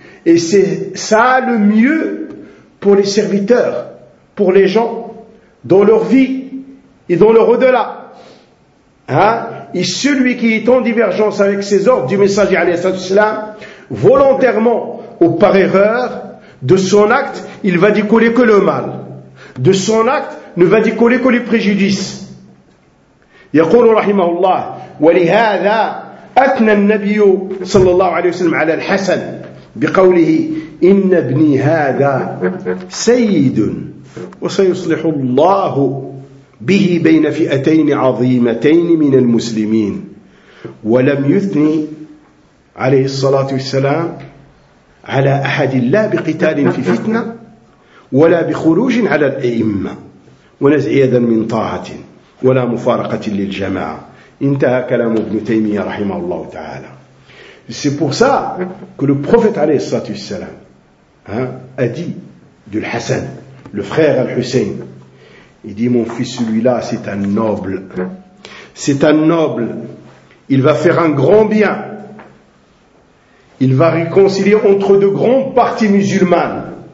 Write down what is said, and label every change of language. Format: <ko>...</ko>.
<fr>Et c'est ça le mieux pour les serviteurs, pour les gens, dans leur vie et dans leur au-delà. Hein? Et celui qui est en divergence avec ses ordres du messager alayhi salam, volontairement ou par erreur, de son acte, il va décoller que le mal. De son acte, ne va décoller que les préjudices.</fr> <ar>يقول رحمه الله ولهذا أثنى النبي صلى الله عليه وسلم على الحسن بقوله إن ابني هذا سيد وسيصلح الله به بين فئتين عظيمتين من المسلمين ولم يثني عليه الصلاة والسلام على أحد لا بقتال في فتنة ولا بخروج على الأئمة ونزع يدا من طاعة ولا مفارقة للجماعة انتهى كلام ابن تيمية رحمه الله تعالى.</ar> <fr>C'est pour ça que le prophète</fr> <ar>عليه الصلاة والسلام</ar> <fr>a dit du Hassan, le frère Al-Hussein, il dit mon fils celui-là c'est un noble, c'est un noble, il va faire un grand bien, il va réconcilier entre de grandes parties musulmanes.</fr>